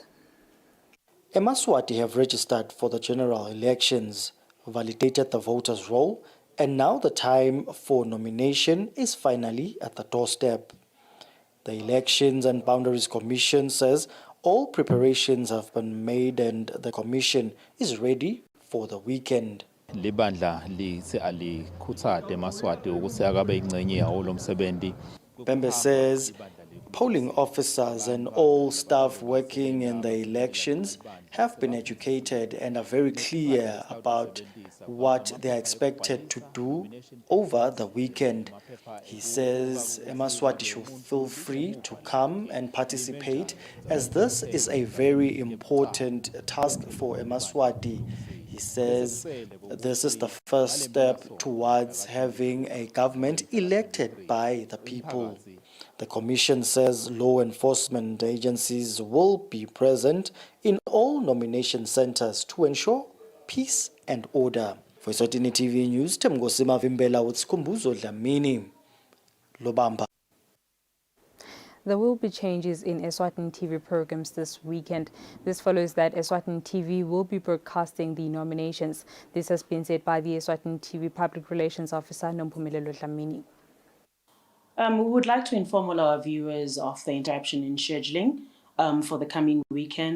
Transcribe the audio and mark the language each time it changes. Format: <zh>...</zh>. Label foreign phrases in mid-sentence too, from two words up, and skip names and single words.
<en>Emaswati have registered for the general elections, validated the voters' roll, and now the time for nomination is finally at the doorstep. The Elections and Boundaries Commission says all preparations have been made and the commission is ready for the weekend.</en> <ss>Libandla alikhuthaze eMaswati ukuthi akabe ingcenye yawo lo msebenzi.</ss> <en>Bembe says polling officers and all staff working in the elections have been educated and are very clear about what they are expected to do over the weekend. He says Emaswati should feel free to come and participate, as this is a very important task for Emaswati. He says this is the first step towards having a government elected by the people. The commission says law enforcement agencies will be present in all nomination centers to ensure peace and order. For Eswatini TV News, Temgosima Vimbela with Sikumbuzo Dlamini, Lobamba. There will be changes in Eswatini TV programs this weekend. This follows that Eswatini TV will be broadcasting the nominations. This has been said by the Eswatini TV Public Relations Officer, Nompumelelo Dlamini. We would like to inform all our viewers of the interruption in scheduling for the coming weekend.</en>